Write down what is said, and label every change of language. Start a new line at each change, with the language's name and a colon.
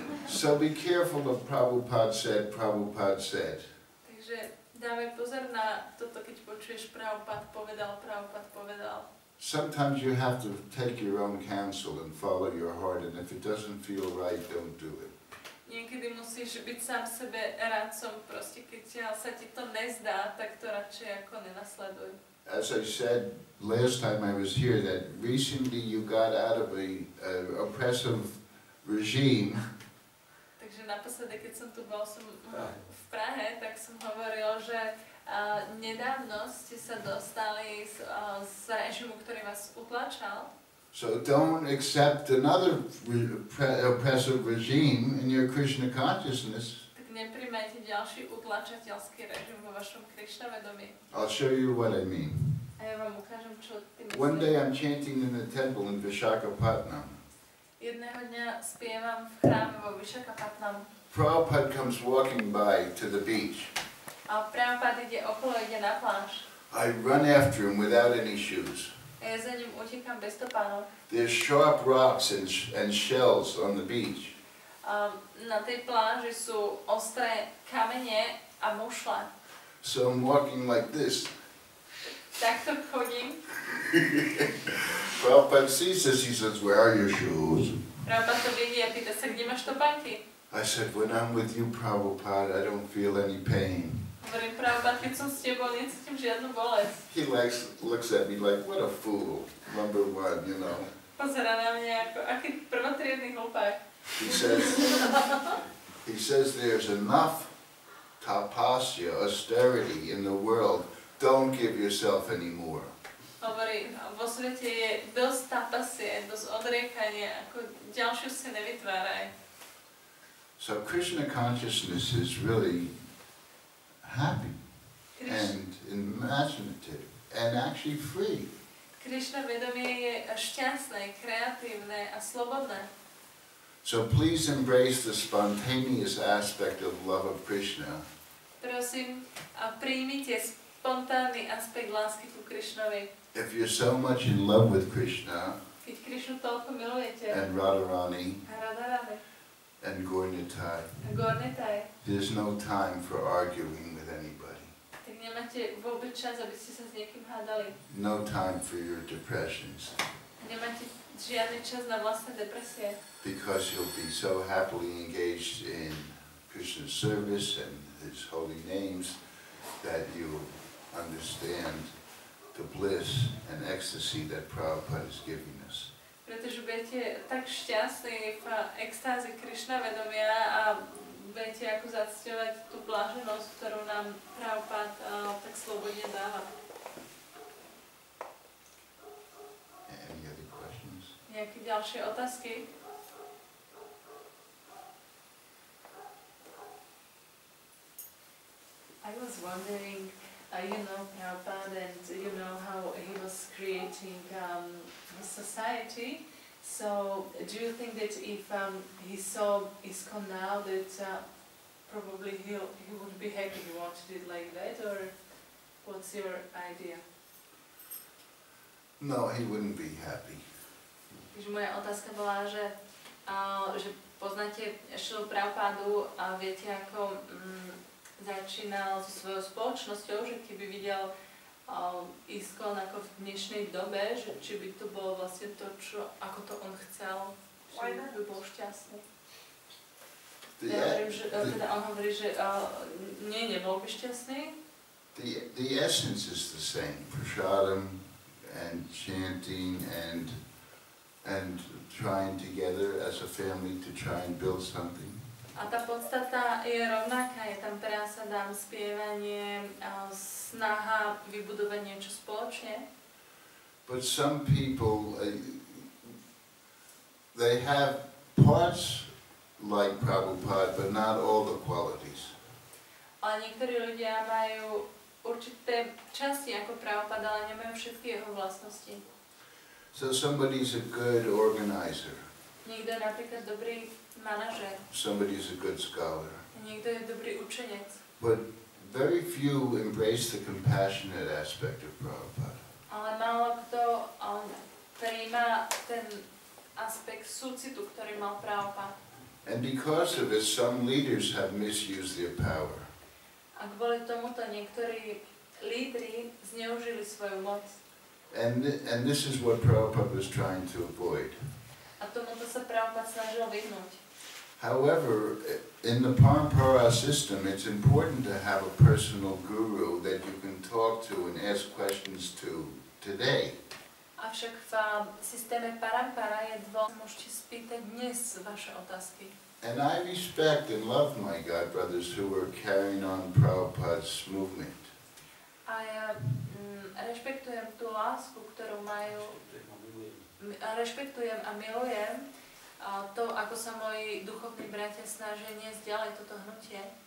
English: So be careful of Prabhupada said.
Slovak: Takže dávaj pozor na toto, keď počuješ Prabhupada povedal.
English: Sometimes you have to take your own counsel and follow your heart, and if it doesn't feel right, don't do it.
Slovak: Niekedy musíš byť sám sebe radcom, proste keď sa ti to nezdá, tak to radšej ako nenasleduj.
English: As I said last time I was here, that recently you got out of a oppressive regime.
Slovak: Takže naposledy, keď som tu bol v Prahe, tak som hovoril, že nedávno ste sa dostali z režimu, ktorý vás utlačal.
English: So don't accept another oppressive regime in your Krishna consciousness.
Slovak: Tak nepríjmajte ďalší utlačateľský režim vo vašom Krišna vedomí.
English: I'll show you what I mean.
Slovak: A ja vám ukážem, čo tým myslím.
English: One day I'm chanting in the temple in Visakhapatnam.
Slovak: Jedného dňa spievam v chráme vo Visakhapatnam.
English: Prabhupada comes walking by to the beach.
Slovak: A Prabhupada ide okolo, ide na pláž.
English: I run after him without any shoes.
Slovak: A ja za ním utekám bez topánov.
English: There's sharp rocks and shells on the beach.
Slovak: Na tej pláži sú ostré kamene a mušle.
English: So I'm walking like this.
Slovak: Takto chodím.
English: Prabhupada sees this, he says, "Where are your shoes?"
Slovak: Prabhupada to vidí a pýta sa, kde máš topánky?
English: I said, "When I'm with you, Prabhupada, I don't feel any pain."
Slovak: Hovorím, Prabhupada, keď som s tebou, necítim žiadnu bolesť.
English: He looks at me like, what a fool, number one, you know.
Slovak: Pozerá na mňa ako aký prvotriedny hlupák.
English: He says there's enough tapasya, austerity in the world. Don't give yourself any more.
Slovak: Hovorí, vo svete je dosť tapasie, dosť odriekania, ako ďalšiu si nevytváraj.
English: So Krishna consciousness is really happy and imaginative and actually free.
Slovak: Krišna vedomie je šťastné, kreatívne a slobodné.
English: So please embrace the spontaneous aspect of love of Krishna.
Slovak: Prosím, a príjmite spontánny aspekt lásky ku Krišnovi.
English: If you're so much in love with Krishna
Slovak: Keď Krišnu toľko milujete,
English: and Radharani
Slovak: a Radharani,
English: and Gaurnitai,
Slovak: a Gaurnitai,
English: there's no time for arguing with anybody.
Slovak: tak nemáte vôbec čas, aby ste sa s niekým hádali.
English: No time for your depressions.
Slovak: Nemáte žiadny čas na vlastné depresie.
English: Because you'll be so happily engaged in Krishna's service and His holy names that you'll understand the bliss and ecstasy that Prabhupada is giving us.
Slovak: Pretože budete tak šťastní v extáze Krišna vedomia a budete ako zacťovať tú bláženosť, ktorú nám Prabhupada tak slobodne dáva.
English: Any other questions?
Slovak: Nejaké ďalšie otázky?
English: I was wondering, you know Prabhupada and you know how he was creating his society. So do you think that if he saw ISKCON now that probably he would be happy he wanted it like that, or what's your idea? No, he wouldn't be happy.
Slovak: Takže moja otázka bola, že poznáte Šilu Prabhupádu a viete, ako začínal so svojou spoločnosťou, že keby videl ISKCON ako v dnešnej dobe, že či by to bolo vlastne to, ako to on chcel, že by bol šťastný. Ja hovorím, že teda on hovorí, že nebol by šťastný.
English: The essence is the same. Prasadam and chanting and trying together as a family to try and build something.
Slovak: A tá podstata je rovnaká, je tam prasadám, spievanie, snaha vybudovať niečo spoločne.
English: But some people, they have parts like Prabhupada, but not all the qualities.
Slovak: Ale niektorí ľudia majú určité časti ako Prabhupada, ale nemajú všetky jeho vlastnosti.
English: So somebody's a good organizer.
Slovak: Niekto je napríklad dobrý manažer.
English: Somebody's a good scholar.
Slovak: Niekto je dobrý učenec.
English: But very few embrace the compassionate aspect of Prabhupada.
Slovak: Ale málo kto prijíma ten aspekt súcitu, ktorý mal Prabhupada.
English: And because of it, some leaders have misused their power.
Slovak: A kvôli tomuto niektorí lídri zneužili svoju moc.
English: And this is what Prabhupada was trying to avoid.
Slovak: A tomuto sa Prabhupada snažil vyhnúť.
English: However, in the Parampara system, it's important to have a personal guru that you can talk to and ask questions to today.
Slovak: Avšak v systéme Parampara je môžete spýtať dnes vaše otázky.
English: And I respect and love my God brothers who are carrying on Prabhupada's movement.
Slovak: A ja rešpektujem tú lásku, ktorú majú, rešpektujem a milujem to, ako sa moji duchovní bratia snažia niesť ďalej toto hnutie.